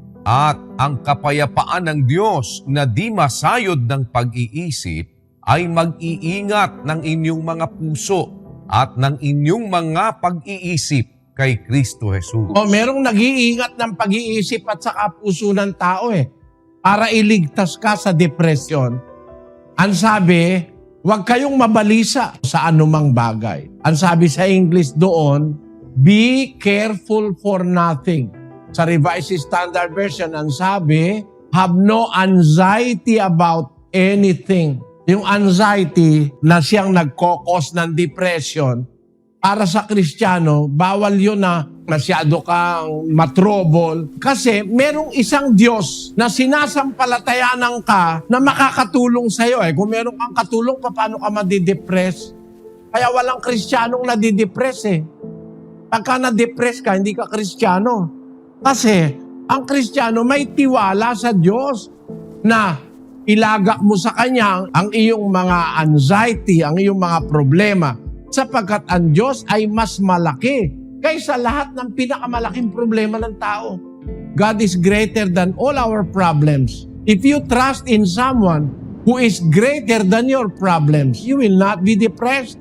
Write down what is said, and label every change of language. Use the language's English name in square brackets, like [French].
[Filipino] At ang kapayapaan ng Diyos na di masayod ng pag-iisip ay mag-iingat ng inyong mga puso at ng inyong mga pag-iisip kay Kristo Jesus. Merong nag-iingat ng pag-iisip at saka puso ng tao para iligtas ka sa depression. Ang sabi, huwag kayong mabalisa sa anumang bagay. Ang sabi sa English doon, [English] be careful for nothing. [Filipino] Sa Revised Standard Version, ang sabi, [English] have no anxiety about anything. [Filipino] Yung anxiety na siyang nagkokos ng depression, para sa Kristiyano, bawal yun na masyado kang matrobol. Kasi merong isang Diyos na sinasampalatayanan ka na makakatulong sa'yo. Kung meron kang katulong, paano ka madidepress? Kaya walang Kristiyanong nadidepress Pagka na-depress ka, hindi ka Kristiyano. Kasi ang Kristiyano may tiwala sa Diyos na ilagak mo sa Kanya ang iyong mga anxiety, ang iyong mga problema, sapagkat ang Diyos ay mas malaki kaysa lahat ng pinakamalaking problema ng tao. [English] God is greater than all our problems. If you trust in someone who is greater than your problems, you will not be depressed.